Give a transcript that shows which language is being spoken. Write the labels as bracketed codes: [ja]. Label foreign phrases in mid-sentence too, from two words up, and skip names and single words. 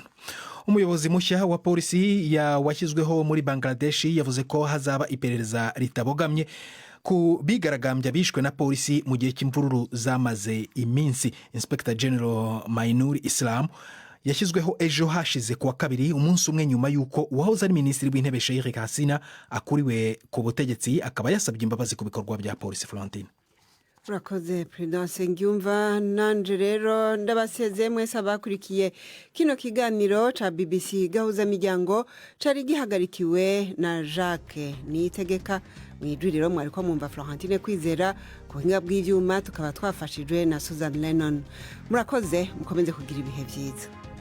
[rw] Umuyobozi mushya wa polisi washyizweho muri Bangladesh yavuze ko hazaba iperereza ritabogamye ku bigaragambya bishwe na polisi mu gihe cy'imvururu zamaze iminsi. [en] Inspector General [rw] Mainur Islam yashyizweho ejo hashize kuwa 2, umunsi umwe nyuma y'uko uwahoze ari minisitiri w'Intebe Sheikh Hasina akuriwe ku butegetsi, akaba yasabye imbabazi ku bikorwa bya polisi. Florentine. [rn] urakoze Prudence Ngyumva nanje rero ndabaseze mwese abakurikiye kino kiganiro ca BBC gahuza miryango cari gihagarikiwe na Jacques Niyitegeka mwijwi rero mwariko mwumva Florentine Kwizera ku buhinga bw'ivyuma tukaba twafashijwe na Susan Lennon murakoze mukomeze kugira ibihe vyiza.